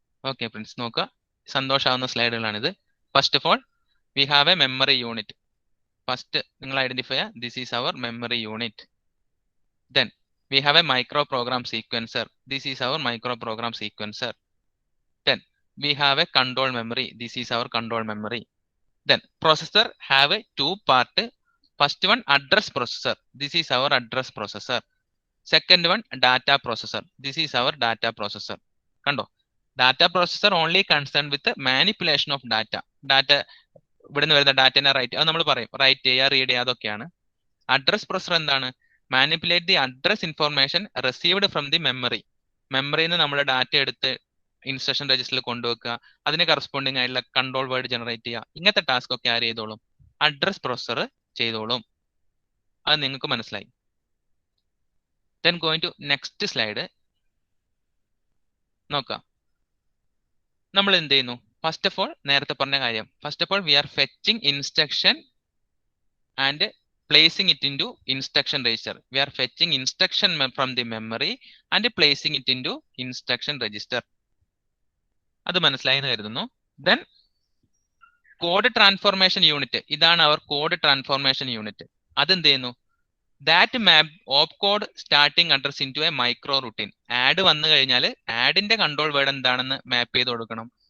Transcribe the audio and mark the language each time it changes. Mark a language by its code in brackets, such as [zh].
[ml] Okay Prince, നോക്കുക, സന്തോഷാവുന്ന സ്ലൈഡുകളാണിത്. [en] First of all we have a memory unit. [ml] First നിങ്ങൾ identify ചെയ്യുക, [en] This is our memory unit. Then we have a micro program sequencer, this is our micro program sequencer. Then we have a control memory, this is our control memory. Then processor have a 2 part. First one address processor, this is our address processor. Second one data processor, this is our data processor. Kando, data processor only concerned with the manipulation of data. [ml] ഇവിടുന്ന് വരുന്ന ഡാറ്റനെ right, അത് നമ്മൾ പറയും right ചെയ്യുക, read ചെയ്യുക, അതൊക്കെയാണ്. Address processor എന്താണ്? [en] Manipulate the address information received from the memory. [ml] മെമ്മറിയിൽ നിന്ന് നമ്മുടെ ഡാറ്റ എടുത്ത് ഇൻസ്ട്രക്ഷൻ രജിസ്റ്ററിൽ കൊണ്ടുവെക്കുക, അതിന് കറസ്പോണ്ടിങ് ആയിട്ടുള്ള കൺട്രോൾ വേർഡ് ജനറേറ്റ് ചെയ്യുക, ഇങ്ങനത്തെ ടാസ്ക് ഒക്കെ ആര് ചെയ്തോളും? അഡ്രസ് പ്രൊസസർ ചെയ്തോളും. അത് നിങ്ങൾക്ക് മനസ്സിലായി. Then going to next slide നോക്കാം. നമ്മൾ എന്ത് ചെയ്യുന്നു? [en] first of all [ml] നേരത്തെ പറഞ്ഞ കാര്യം, [en] First of all we are fetching instruction and placing it into instruction register. We are fetching instruction from the memory and placing it into instruction register. [ml] അത് മനസ്സിലായി എന്ന് കരുതുന്നു. ദെൻ കോഡ് ട്രാൻസ്ഫോർമേഷൻ യൂണിറ്റ്, ഇതാണ് അവർ code transformation unit. അതെന്ത് ചെയ്യുന്നു? [en] That map op code starting address into a micro routine. [ml] Add വന്നു കഴിഞ്ഞാൽ ആഡിന്റെ control word എന്താണെന്ന് മാപ്പ് ചെയ്ത് കൊടുക്കണം.